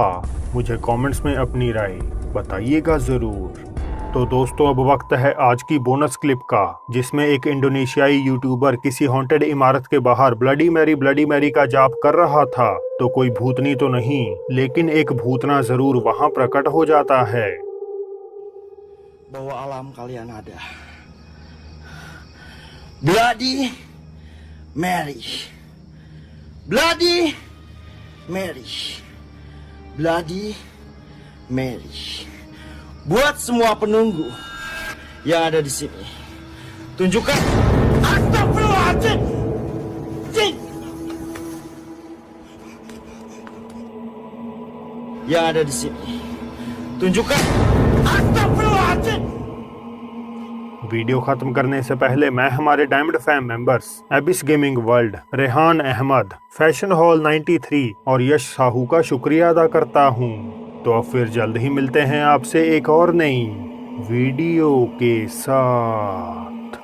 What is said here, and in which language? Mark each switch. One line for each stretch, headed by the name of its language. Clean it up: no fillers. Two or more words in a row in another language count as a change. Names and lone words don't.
Hindi: मुझे कमेंट्स में अपनी राय बताइएगा जरूर। तो दोस्तों, अब वक्त है आज की
English: bonus clip
Hindi: का, जिसमें एक इंडोनेशियाई यूट्यूबर किसी हॉन्टेड इमारत के बाहर ब्लडी मैरी का जाप कर रहा था। तो कोई भूतनी तो नहीं, लेकिन एक भूतना जरूर वहां प्रकट हो जाता है।
Indonesian: Bahwa alam kalian ada Bloody Mary, Bloody Mary, Bloody Mary. Buat semua penunggu yang ada di sini, tunjukkan astagfirullahaladzim. Yang ada di sini, tunjukkan astagfirullahaladzim.
Hindi: वीडियो खत्म करने से पहले मैं हमारे
English: diamond fam members
Hindi: एबिस गेमिंग वर्ल्ड, रेहान अहमद, फैशन हॉल 93 और यश साहू का शुक्रिया अदा करता हूँ। तो अब फिर जल्द ही मिलते हैं आपसे एक और नई वीडियो के साथ।